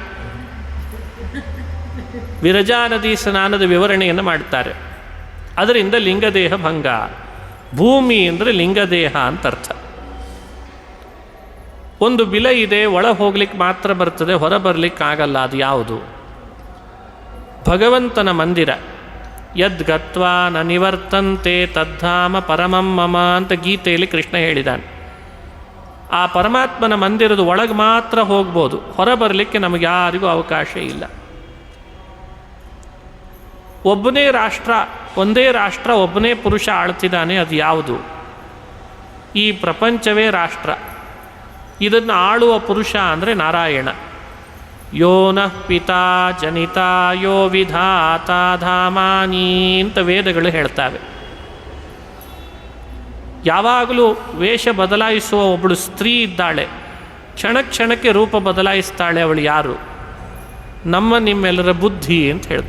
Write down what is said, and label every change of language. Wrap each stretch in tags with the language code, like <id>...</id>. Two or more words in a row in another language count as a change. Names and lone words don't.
<kn>ವಿರಜಾ ನದಿ ಸ್ನಾನದ ವಿವರಣೆಯನ್ನು ಮಾಡ್ತಾರೆ. ಅದರಿಂದ ಲಿಂಗದೇಹ ಭಂಗ. ಭೂಮಿ ಅಂದರೆ ಲಿಂಗದೇಹ ಅಂತ ಅರ್ಥ. ಒಂದು ಬಿಲ ಇದೆ, ಒಳ ಹೋಗ್ಲಿಕ್ಕೆ ಮಾತ್ರ ಬರ್ತದೆ, ಹೊರ ಬರಲಿಕ್ಕಾಗಲ್ಲ. ಅದು ಯಾವುದು? ಭಗವಂತನ ಮಂದಿರ.</kn> <sa>ಯದ್ ಗತ್ವಾ ನ ನಿವರ್ತಂತೆ ತದ್ಧಾಮ ಪರಮಂ ಮಮ</sa> <kn>ಅಂತ ಗೀತೆಯಲ್ಲಿ ಕೃಷ್ಣ ಹೇಳಿದ್ದಾನೆ. ಆ ಪರಮಾತ್ಮನ ಮಂದಿರದ ಒಳಗೆ ಮಾತ್ರ ಹೋಗ್ಬೋದು, ಹೊರ ಬರಲಿಕ್ಕೆ ನಮಗೆ ಯಾರಿಗೂ ಅವಕಾಶ ಇಲ್ಲ. ಒಬ್ಬನೇ ರಾಷ್ಟ್ರ, ಒಂದೇ ರಾಷ್ಟ್ರ, ಒಬ್ಬನೇ ಪುರುಷ ಆಳ್ತಿದ್ದಾನೆ. ಅದು ಯಾವುದು? ಈ ಪ್ರಪಂಚವೇ ರಾಷ್ಟ್ರ. ಇದನ್ನು ಆಳುವ ಪುರುಷ ಅಂದರೆ ನಾರಾಯಣ.</kn> <sa>ಯೋ ನಃ ಪಿತಾ ಜನಿತಾ ಯೋ ವಿಧಾತ ಧಾಮಾನಿ</sa> <kn>ಅಂತ ವೇದಗಳು ಹೇಳ್ತಾವೆ. ಯಾವಾಗಲೂ ವೇಷ ಬದಲಾಯಿಸುವ ಒಬ್ಬಳು ಸ್ತ್ರೀ ಇದ್ದಾಳೆ, ಕ್ಷಣ ಕ್ಷಣಕ್ಕೆ ರೂಪ ಬದಲಾಯಿಸ್ತಾಳೆ. ಅವಳು ಯಾರು? ನಮ್ಮ ನಿಮ್ಮೆಲ್ಲರ ಬುದ್ಧಿ ಅಂತ ಹೇಳ್ತು.</kn>